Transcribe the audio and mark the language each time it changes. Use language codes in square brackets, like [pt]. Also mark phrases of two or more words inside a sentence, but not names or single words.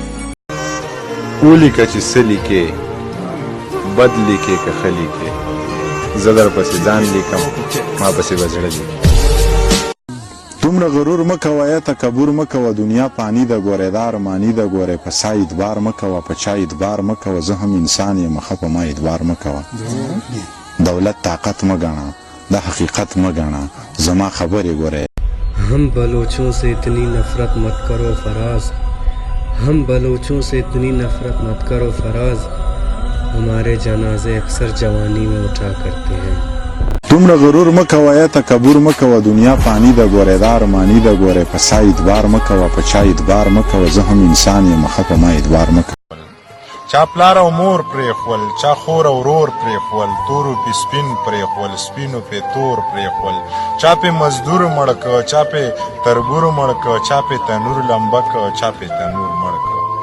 [ps] ولیکه چې څه لیکې بد لیکې که ښه لیکې زه در پسې ځان لیکم ما پسې به زړه لیکي دومره غرور مه کوه یا تکبر مه کوه دنیا پانی ده ګورې دا ارماني ده ګورې په سا اعتبار مه کوه په چا اعتبار مه کوه زه هم انسان یم ښه په ما اعتبار مه کوه دولت طاقت مه ګڼه دا حقیقت مه ګڼه زما خبرې ګورې [ur] ہم بلوچوں سے اتنی نفرت مت کرو فراز ہم بلوچوں سے اتنی نفرت مت کرو فراز ہمارے جنازے اکثر جوانی میں اٹھا کرتے ہیں [ps] دومره غرور مه کوه یا تکبر مه کوه دنیا پانی ده ګورې دا ارماني ده ګورې په سا اعتبار مه کوه په چا اعتبار مه کوه زه هم انسان یم ښه په ما اعتبار مه کوه چا پلار او مور پرېښول چا خور او ورور پرېښول تورو پې سپین پرېښول سپینو پې تور پرېښول چا پې مزدور مړ که چا پې تربور مړ که چا پې تنور لمبه که چا پې تنور مړ که